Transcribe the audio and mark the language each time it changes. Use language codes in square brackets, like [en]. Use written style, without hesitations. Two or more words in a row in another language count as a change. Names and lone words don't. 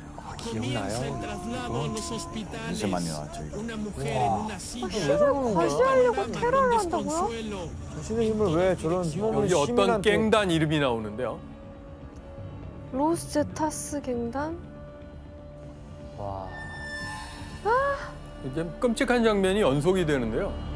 [es] Comienza el traslado a los hospitales. Una mujer en una silla. [ko] 과시하려고 테러를 한다고요? 자신의 힘을 왜 저런 힘없는 여기 어떤 시민한테... 갱단 이름이 나오는데요. 로스제타스 갱단? 와. 이제 끔찍한 장면이 연속이 되는데요.